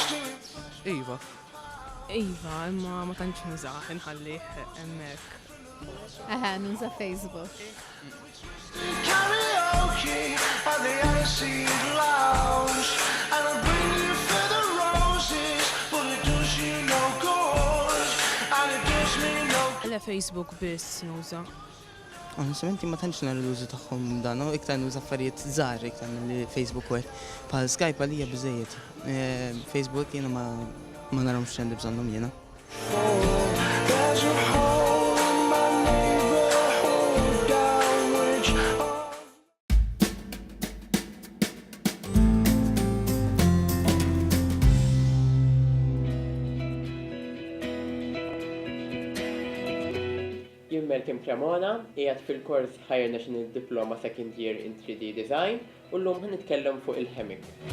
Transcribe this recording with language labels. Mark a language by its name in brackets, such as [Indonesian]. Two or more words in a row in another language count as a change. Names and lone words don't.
[Maltese] Iva, imma ma tantx nużaħ inħallih hemmhekk. Nuża Facebook. [English] karaoke at the Icy Lounge, and I'll bring you further roses, but it does you no good, and it does me no good. [Maltese] Le Facebook biss nuża. Onestament ma tantx nara l-użu tagħhom dan, u iktar nuża affarijiet żgħar iktar milli Facebook web. Bħal Skype għalija biżejjed. Facebook jiena ma narahomx x'għandi bżonnhom jiena. [English] There's a hole in my neighborhood down which [Maltese] Jien Malcolm Cremona, qiegħed fil-kors Higher National Diploma Second Year in 3D Design u llum ħanitkellem fuq il-Hemik.